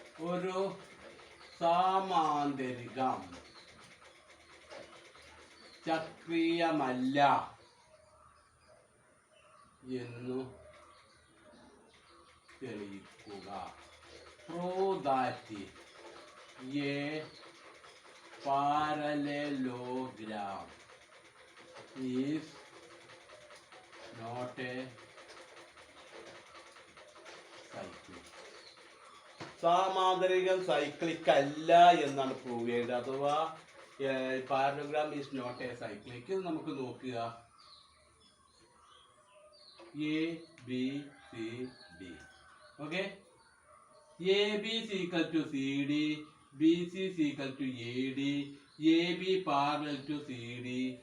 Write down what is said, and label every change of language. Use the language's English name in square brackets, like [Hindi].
[Malayalam] ഒരു സാമാന്തരികം ചക്രീയമല്ല എന്നു തെളിയിക്കുക. [English] Prove that a parallelogram is not a cyclic. [Malayalam] സാമാന്തരികം cyclic അല്ല എന്നാണ് പ്രൂവ് ചെയ്യേണ്ടത്. [English] അഥവാ parallelogram is not a cyclic. [Malayalam] നമുക്ക് നോക്കുക. [English] A B C D okay. A B equal to C D, B C equal to A D, A B parallel to C D,